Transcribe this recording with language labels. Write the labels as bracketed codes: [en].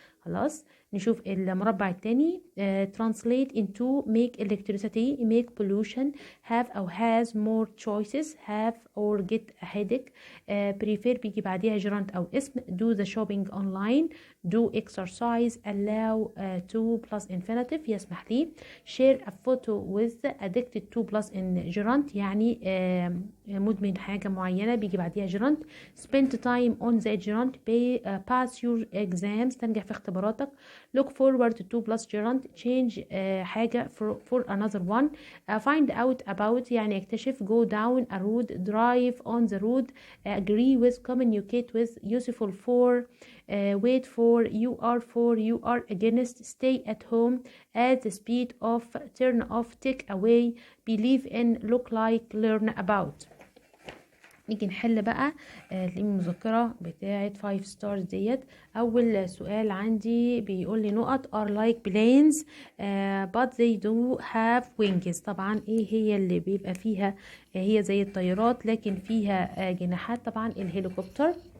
[ar] خلاص نشوف المربع الثاني. [en] translate into, make electricity, make pollution, have أو has more choices, have or get a headache, prefer [ar] بيجي بعديها [en] gerund [ar] أو اسم, [en] do the shopping online, do exercise, allow to plus infinitive [ar] يسمح لي, [en] share a photo with, addicted to plus in gerund يعني [ar] مدمن حاجة معينة بيجي بعديها [en] gerund, spend time on the gerund, pass your exams [ar] تنجح في اختباراتك, [en] look forward to plus gerund, change حاجة for another one, find out about [ar] يعني اكتشف, [en] go down a road, drive on the road, agree with, communicate with, useful for, wait for, you are against, stay at home, at the speed of, turn off, take away, believe in, look like, learn about. [ar] نيجي نحل بقى المذكرة بتاعة 5 stars ديت. أول سؤال عندي بيقول لي نقط [en] are like planes but they do have wings. [ar] طبعا ايه هي اللي بيبقى فيها هي زي الطيارات لكن فيها جناحات؟ طبعا الهليكوبتر.